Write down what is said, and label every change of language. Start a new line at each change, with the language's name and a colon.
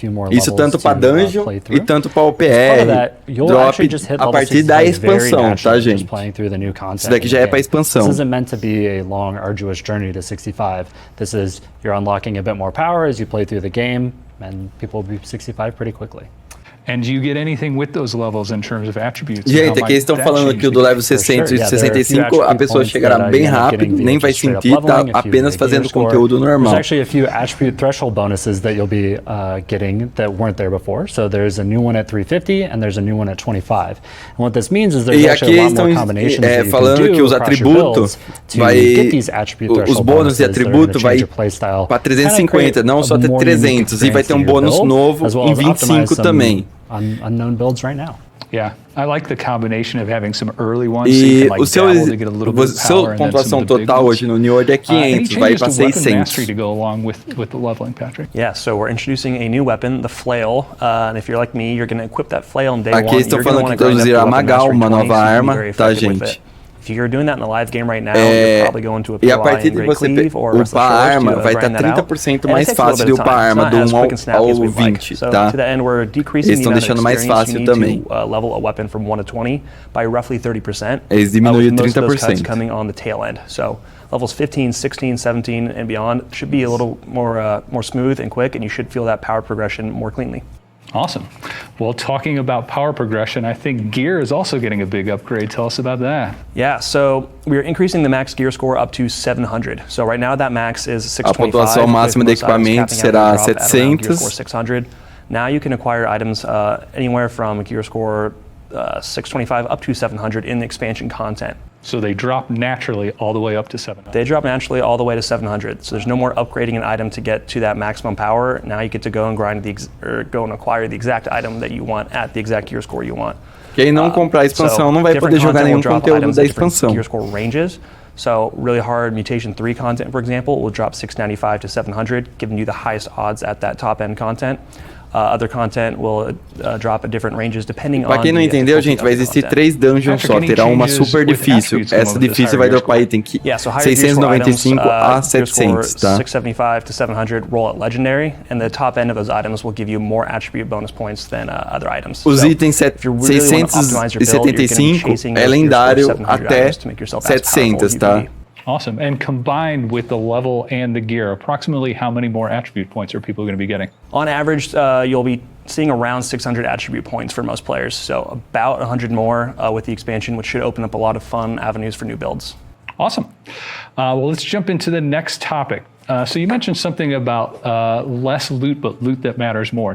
Portuguese: Isso tanto para dungeon e tanto para OPR, drop a partir da expansão, tá, gente? Isso daqui já é para expansão.
English: This isn't meant to be a long, arduous journey to 65. This is, you're unlocking a bit more power as you play through the game, and people will be 65 pretty quickly. And do you get anything with those levels in terms of attributes?
Portuguese: Gente, aqui eles estão falando que o do level 60 e 65 a pessoa chegará bem rápido, nem vai sentir, tá apenas fazendo conteúdo normal.
English: There's actually a few attribute threshold bonuses that you'll be getting that weren't there before. So there's a new one at 350 and there's a new one at 25. And what this means is there's actually a lot more combinations that you can do across your builds to get these attribute threshold bonuses.
Portuguese: Os bônus de atributo vai para 350, não só até 300, e vai ter um bônus novo em 25 também.
English: Unknown builds right now. Yeah, I like the combination of having some early ones.
Portuguese: E o seu pontuação total hoje no New World é 500, vai para 600.
English: To go along with the leveling, Patrick. Yeah, so we're introducing a new weapon, the flail. And if you're like me, you're going to equip that flail on day one.
Portuguese: Aqui estão falando que introduziram a Magal, uma nova arma, tá, gente?
English: If you're doing that in the live game right now, you're probably going to a
Portuguese: e a partir de você upar a arma, vai estar 30% mais fácil de upar a arma do 1 ao 20, tá? Eles estão deixando mais fácil também.
English: Level a weapon from 1 to 20 by roughly 30%.
Portuguese: Eles diminuíram 30%.
English: Coming on the tail end. So levels 15, 16, 17 and beyond should be a little more smooth and quick, and you should feel that power progression more cleanly. Awesome. Well, talking about power progression, I think gear is also getting a big upgrade. Tell us about that. Yeah, so we're increasing the max gear score up to 700. So right now that max is 625.
Portuguese: A pontuação máxima de equipamentos será 700. 600.
English: Now you can acquire items anywhere from gear score 625 up to 700 in the expansion content. So they drop naturally all the way up to 700. They drop naturally all the way to 700. So there's no more upgrading an item to get to that maximum power. Now you get to go and grind go and acquire the exact item that you want at the exact gear score you want.
Portuguese: Quem não comprar a expansão não vai poder jogar nenhum conteúdo da expansão.
English: Gear score ranges. So really hard Mutation 3 content, for example, will drop 695 to 700, giving you the highest odds at that top end content. Other content will drop at different ranges depending on.
Portuguese: Pra quem não entendeu, gente, vai existir 3 dungeons só. Terá uma super difícil. Essa difícil vai dropar item 695 a 700, tá?
English: 675 to 700 roll at legendary, and the top end of those items will give you more attribute bonus points than other items.
Portuguese: Os itens 675 é lendário até 700, tá?
English: Awesome. And combined with the level and the gear, approximately how many more attribute points are people going to be getting? On average, you'll be seeing around 600 attribute points for most players. So about 100 more with the expansion, which should open up a lot of fun avenues for new builds. Awesome. Well, let's jump into the next topic. So you mentioned something about less loot, but loot that matters more.